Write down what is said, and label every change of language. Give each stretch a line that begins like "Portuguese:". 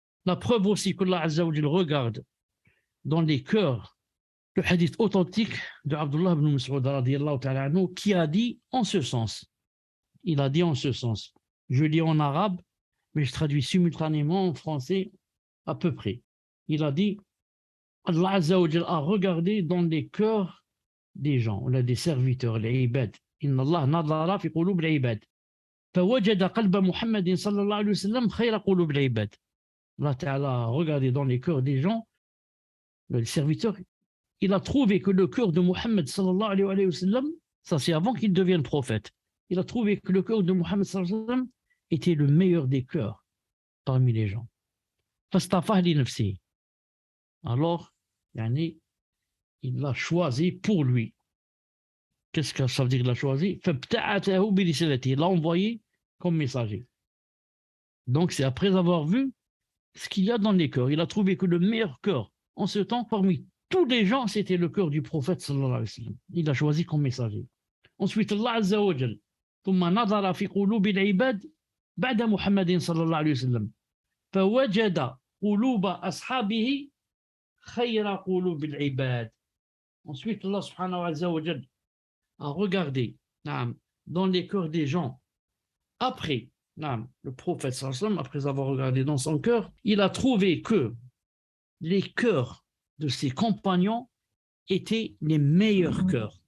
French: La preuve aussi que Allah Azza wa Jal regarde dans les cœurs, le hadith authentique de Abdullah ibn Mas'ud radiyallahu ta'ala anhu, qui a dit en ce sens. Il a dit en ce sens. Je lis en arabe, mais je traduis simultanément en français à peu près. Il a dit, Allah Azza wa Jal a regardé dans les cœurs des gens, on a des serviteurs, les ibad.
Arabic: Inna Allah nadara fi qulub al-ibad. فوجد قلب محمد صلى الله عليه وسلم خير قلوب العباد.
French: Allah Ta'ala a regardé dans les cœurs des gens, les serviteurs, il a trouvé que le cœur de Mohammed sallallahu alayhi wa sallam, ça c'est avant qu'il devienne prophète, il a trouvé que le cœur de Mohammed sallallahu alayhi wa sallam était le meilleur des cœurs parmi les gens.
Arabic: فاصطفاه لنفسه.
French: Alors, il l'a choisi pour lui. Qu'est-ce que ça veut dire qu'il l'a choisi?
Arabic: فابتعثه برسالته.
French: Il l'a envoyé comme messager. Donc c'est après avoir vu ce qu'il y a dans les cœurs. Il a trouvé que le meilleur cœur en ce temps, parmi tous les gens, c'était le cœur du prophète sallallahu alayhi wa sallam. Il l'a choisi comme messager. Ensuite,
Arabic: Allah Azza wa Jal, ثم نظر في قلوب العباد بعد محمد صلى الله عليه وسلم فوجد قلوب أصحابه خير قلوب العباد.
French: Ensuite, Allah subhanahu wa ta'ala a regardé dans les cœurs des gens après le prophète sallallahu alayhi wa sallam, après avoir regardé dans son cœur, il a trouvé que les cœurs de ses compagnons étaient les meilleurs cœurs.